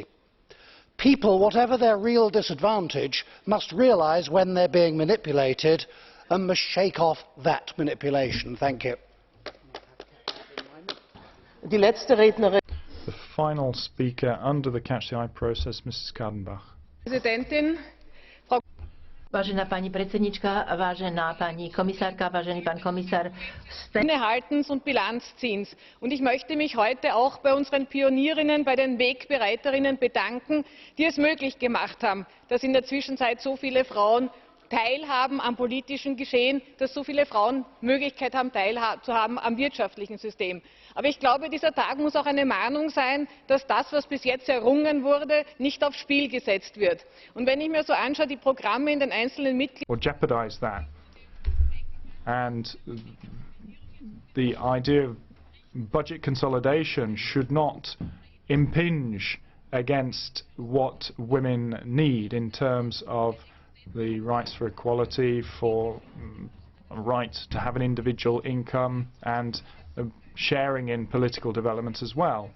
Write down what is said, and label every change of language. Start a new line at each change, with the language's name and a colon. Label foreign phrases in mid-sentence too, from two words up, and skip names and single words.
English: People, whatever their real disadvantage, must realise when they're being manipulated and must shake off that manipulation. Thank you. The final speaker under the Catch the Eye process, Mrs. Kadenbach.
German: Präsidentin,
Slovak: Vážená pani predsednička, vážená pani komisárka, vážený pán komisár.
German: Innehaltens und Bilanzziehens. Und ich möchte mich heute auch bei unseren Pionierinnen, bei den Wegbereiterinnen bedanken, die es möglich gemacht haben, dass in der Zwischenzeit so viele Frauen teilhaben am politischen Geschehen, dass so viele Frauen Möglichkeit haben, teilzuhaben am wirtschaftlichen System. Aber ich glaube, dieser Tag muss auch eine Mahnung sein, dass das, was bis jetzt errungen wurde, nicht aufs Spiel gesetzt wird. Und wenn ich mir so anschaue, die Programme in den einzelnen Mitgliedstaaten.
English: Or jeopardize that. And the idea of budget consolidation should not impinge against what women need in terms of the rights for equality, for a right to have an individual income and sharing in political developments as well.